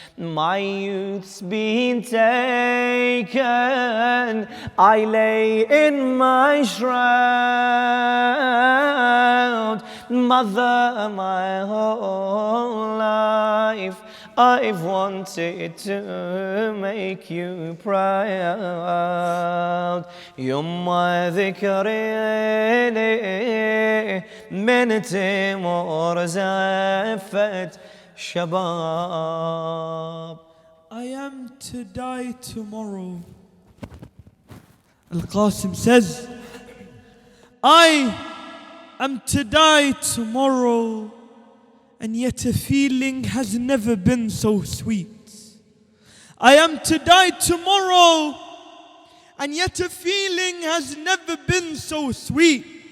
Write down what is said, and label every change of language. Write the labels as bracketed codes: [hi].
[en] My youth's been taken, I lay in my shroud. Mother, my whole life I've wanted to make you proud. [ar] يما ذكريني من تمر زفت شباب. [en] I am to die tomorrow. Al-Qasim says, I am to die tomorrow, and yet a feeling has never been so sweet. I am to die tomorrow, and yet a feeling has never been so sweet.